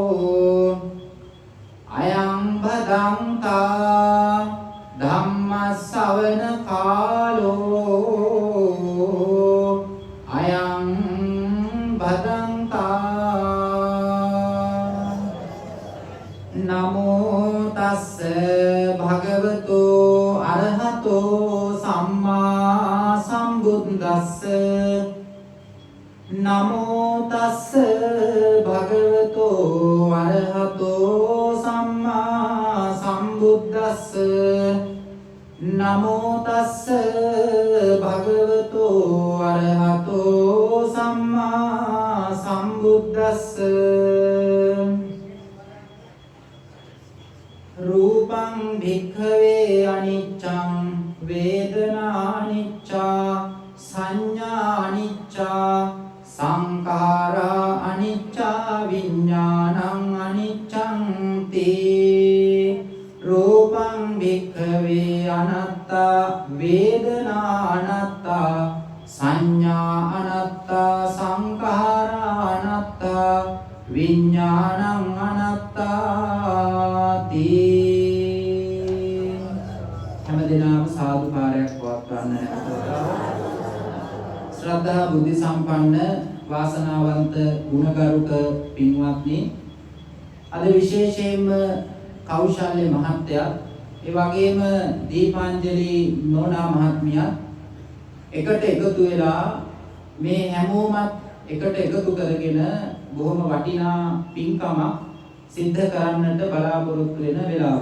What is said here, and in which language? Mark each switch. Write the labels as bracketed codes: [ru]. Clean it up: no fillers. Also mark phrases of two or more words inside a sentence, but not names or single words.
[pi] अयं भदन्ता धम्मश्रवण कालो अयं भदन्ता नमो तस्स भगवतो अरहतो सम्मा सम्बुද්දස්ස नमो तस्स भगवतो अरहतो सम्मा सम्बुද්දස්ස नमो तस्स भगवतो अरहतो सम्मा सम्बुද්දස්ස रूपं भिक्खवे अनिच्चं वेदनानिच्चा संज्ञानिच्चा संखारा अनिच्चा विज्ञानं अनिच्चं ते रूपं भिक्खवे अनत्ता वेदना अनत्ता संज्ञा अनत्ता संखारा अनत्ता विज्ञानं अनत्ता [si] හැමදෙනාම සාදුකාරයක් පවත්වන්න ශ්‍රද්ධා බුද්ධ සම්පන්න වාසනාවන්ත ගුණගරුක පින්වත්නි අද විශේෂයෙන්ම කෞශල්‍ය මහත්තයා ඒ වගේම දීපාංජලි නෝනා මහත්මියත් එකට එකතු වෙලා මේ හැමෝමත් එකට එකතු කරගෙන බොහොම වටිනා පින්කමක් සිද්ධ කරන්නට බලාපොරොත්තු වෙන වෙලාව.